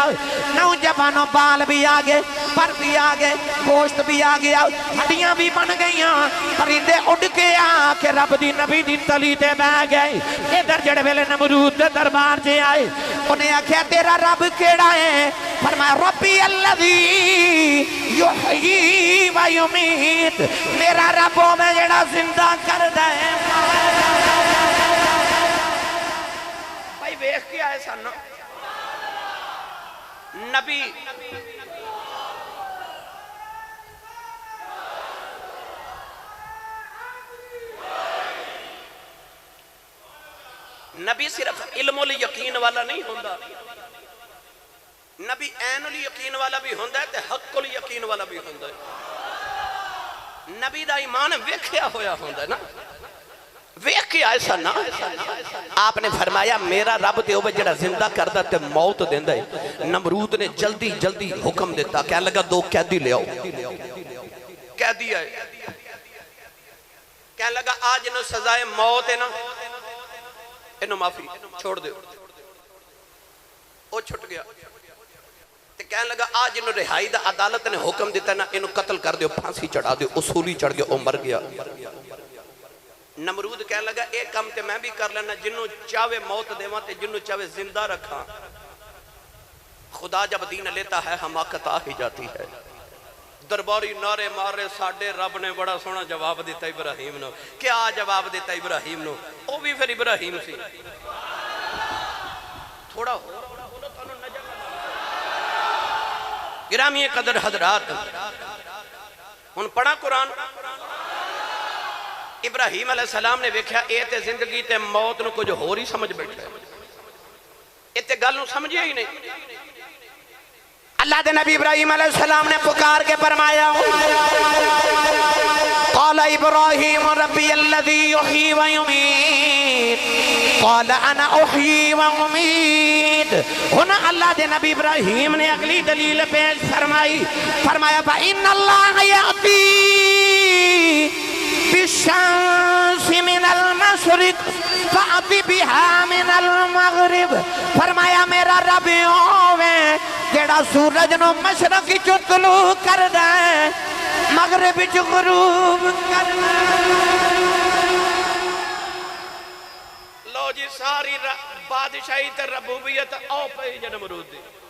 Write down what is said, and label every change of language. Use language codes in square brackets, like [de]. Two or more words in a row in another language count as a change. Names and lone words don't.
[ur] نوجوانوں بال بھی آ گئے پر بھی آ گئے گوشت بھی آ گیا ہڈیاں بھی بن گئی. [pa] پرندے اڑ کے آکے رب دی نبی دی تلی تے بہہ گئے. ادھر جیہڑے ویلے نمرود دے دربار سے آئے انہیں آکھیا تیرا رب کیہڑا ہے? फरमाया [ar] ربي الذي يحيي و يميت, [pa] میرا رب او میں جیہڑا زندہ کردا ہے. بھائی ویکھ کے آئے سن نبی نبی صرف [ar] علم اليقين [pa] والا نہیں ہوندا نبی [ar] عين اليقين [pa] والا بھی ہوندا ہے تے [ar] حق اليقين [pa] والا بھی ہوندا ہے. نبی دا ایمان ویکھیا ہویا ہوندا ہے نا ویکھ کے آئے سن نا. آپنے فرمایا میرا رب تے ہووے جیہڑا زندہ کردا تے موت دیندا ہے. نمرود نے جلدی جلدی حکم دتا کہنے لگا دو قیدی لے آؤ. قیدی آئے کہنے لگا آج انہوں سزائے موت ہے نا انہوں معافی چھوڑ دو. وو چھٹ گیا. کہنے لگا آج انہوں رہائی دا عدالت نے حکم دتا نا انہوں قتل کر دو پھانسی چڑھا دو. اصولی چڑھ گیا وو مر گیا. نمرود کہنے لگا ایک کام تے میں بھی کر لینا جنہوں چاہے موت دیوا تے جنہوں چاہے زندہ رکھا. [ur] خدا جب دین لیتا ہے حماقت آ ہی جاتی ہے. [pa] درباری نعرے مارے ساڈے رب نے بڑا سوہنا جواب دتا ابراہیم نو. کیا جواب دتا ابراہیم نو? وو بھی پھر ابراہیم سی. تھوڑا گرامی قدر حضرات ہن پڑھا قرآن. ابراہیم علیہ السلام نے ویکھیا یہ تے زندگی تے موت نوں کجھ ہور ہی سمجھ بیٹھا اتے گل نوں سمجھیا ہی نہیں. [ur] اللہ کے نبی ابراہیم علیہ السلام نے پکار کے فرمایا, [ar] قال إبراهيم ربي الذي يحيي و يميت قال أنا أحيي و أميت. [pa] ہن اللہ کے نبی ابراہیم نے اگلی دلیل پیش فرمائی فرمایا [ar] إن الله يأتي بالشمس من المشرق فأت بها من المغرب. [pa] فرمایا میرا رب ہووے جیہڑا سورج نو مشرق چو طلوع کردا ہے مغرب چ غروب کردا. لو جی ساری بادشاہی تے ربوبیت آؤ پے نمرود دی.